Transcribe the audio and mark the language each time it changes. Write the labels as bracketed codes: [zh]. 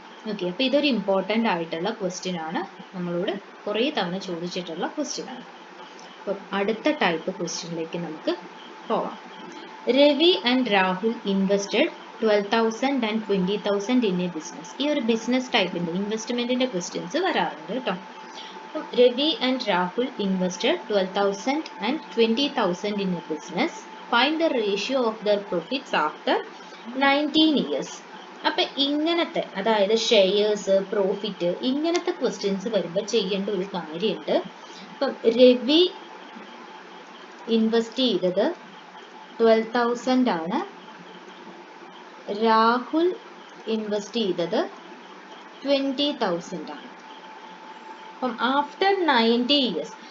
[ml] Okay, അപ്പോൾ ഇതൊരു important ആയിട്ടുള്ള ക്വസ്റ്റ്യൻ ആണ്. നമ്മളോട് കുറേ തവണ ചോദിച്ചിട്ടുള്ള ക്വസ്റ്റ്യൻ ആണ്. അപ്പം അടുത്ത ടൈപ്പ് ക്വസ്റ്റ്യനിലേക്ക് നമുക്ക് പോവാം. [en] Ravi and Rahul invested 12,000 and 20,000 in a business. [ml] ഈ ഒരു ബിസിനസ് ടൈപ്പിൻ്റെ ഇൻവെസ്റ്റ്മെൻറ്റിൻ്റെ ക്വസ്റ്റ്യൻസ് വരാറുണ്ട് കേട്ടോ. [en] Ravi and Rahul invested 12,000 and 20,000 in a business. Find the ratio of their profits after 19 years. [ml] അപ്പം ഇങ്ങനത്തെ, അതായത് ഷെയർസ്, പ്രോഫിറ്റ്, ഇങ്ങനത്തെ ക്വസ്റ്റ്യൻസ് വരുമ്പോൾ ചെയ്യേണ്ട ഒരു കാര്യമുണ്ട്. അപ്പം രവി ഇൻവെസ്റ്റ് ചെയ്തത് 12,000 ആണ്. രാഹുൽ ഇൻവെസ്റ്റ് ചെയ്തത് 20,000 ആണ്. അപ്പം ആഫ്റ്റർ 90 ഇയേഴ്സ്,